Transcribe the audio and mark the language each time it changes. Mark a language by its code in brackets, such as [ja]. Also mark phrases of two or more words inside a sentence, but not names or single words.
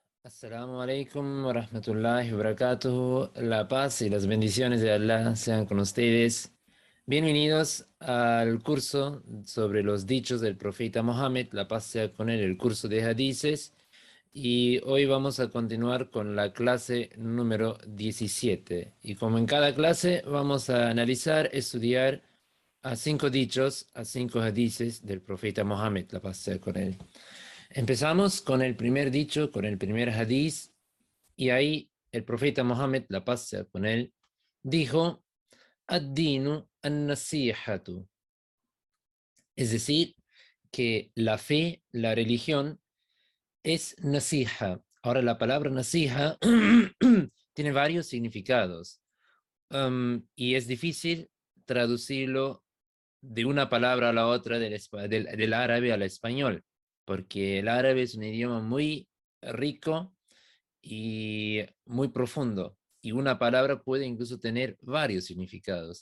[ar] السلام عليكم ورحمة الله وبركاته. [es] La paz y las bendiciones de Allah sean con ustedes. Bienvenidos al curso sobre los dichos del profeta Mohammed. La paz sea con él, el curso de hadices. Y hoy vamos a continuar con la clase número 17. Y como en cada clase, vamos a analizar, estudiar a 5 dichos, a 5 hadices del profeta Mohammed. La paz sea con él. Empezamos con el primer dicho, con el primer hadiz, y ahí el profeta Mohammed, la paz sea con él, dijo, [ar] الدين النصيحة, [es] es decir, que la fe, la religión, es nasiha. Ahora, la palabra nasiha tiene varios significados, y es difícil traducirlo de una palabra a la otra del árabe al español, porque el árabe es un idioma muy rico y muy profundo, y una palabra puede incluso tener varios significados.